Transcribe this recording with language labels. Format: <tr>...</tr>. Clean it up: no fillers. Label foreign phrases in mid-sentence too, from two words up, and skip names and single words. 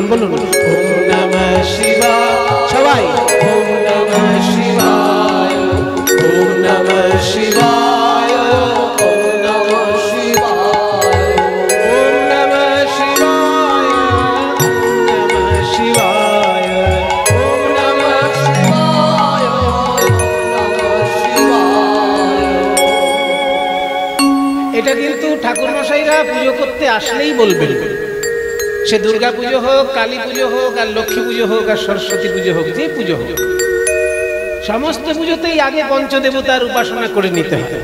<sa>बोलून ओम नमः शिवाय, ओम नमः शिवाय, ओम नमः शिवाय, ओम नमः शिवाय, ओम नमः शिवाय, ओम नमः शिवाय, ओम नमः शिवाय।</sa> <bn>এটা কিন্তু ঠাকুর মশাইরা পুজো করতে আসলেই বলবেন, সে দুর্গা পুজো হোক, কালী পুজো হোক, আর লক্ষ্মী পুজো হোক, আর সরস্বতী পুজো হোক, যে পুজো হোক, সমস্ত পুজোতেই আগে পঞ্চদেবতার উপাসনা করে নিতে হয়।</bn>